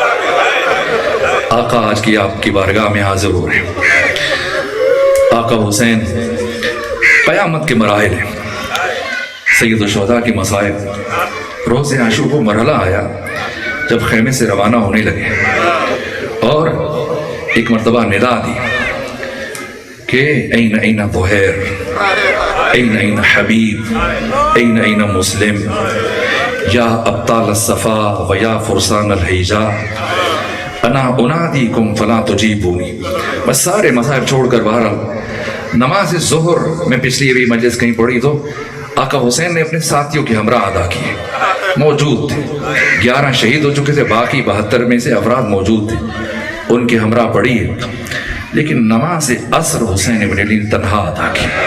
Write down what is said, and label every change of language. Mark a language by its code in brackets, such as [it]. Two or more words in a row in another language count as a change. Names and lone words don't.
[ur] آقا آج کی آپ کی بارگاہ میں حاضر ہو رہے ہیں. آقا حسین قیامت کے مراحل ہیں، سید الشہداء کی مصائب. روز عاشور کو مرحلہ آیا جب خیمے سے روانہ ہونے لگے اور ایک مرتبہ ندا دی کہ [ar] این این بحیر، این این حبیب، این این مسلم، یا ابطال الصفا و یا فرسان الحیجا، انا انادیکم فلا تجیبونی. [ur] بس سارے مذاہب چھوڑ کر بہرحال نماز ظہر میں پچھلی بھی مجلس کہیں پڑھی تو آقا حسین نے اپنے ساتھیوں کے ہمراہ ادا کیے، موجود تھے. 11 شہید ہو چکے تھے، باقی 72 میں سے افراد موجود تھے، ان کے ہمراہ پڑھی ہے. لیکن نماز عصر حسین ابن علی نے تنہا ادا کی.